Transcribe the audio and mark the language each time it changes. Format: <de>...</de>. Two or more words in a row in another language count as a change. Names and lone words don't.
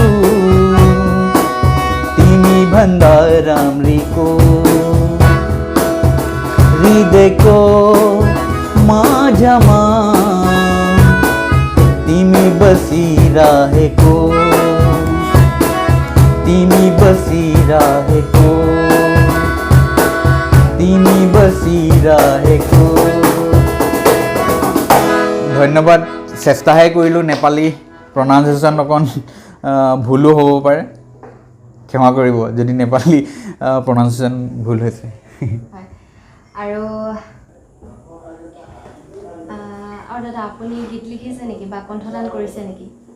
<ne>तिमी भन्दा राम्रीको हृदयको माझमा तिमी बसिरहेको तिमी बसिरहेको तिमी बसिरहेको</ne> <as>ধন্যবাদ চেষ্টাহে কৰিলোঁ নেপালী প্ৰনাউন্সিয়েশ্যন অকণ ভুলো হ'ব পাৰে ক্ষমা কৰিব যদি নেপালী প্ৰনাউন্সিয়েশ্যন ভুল হৈছে আৰু দাদা আপুনি গীত লিখিছে নেকি বা কণ্ঠদান কৰিছে নেকি</as>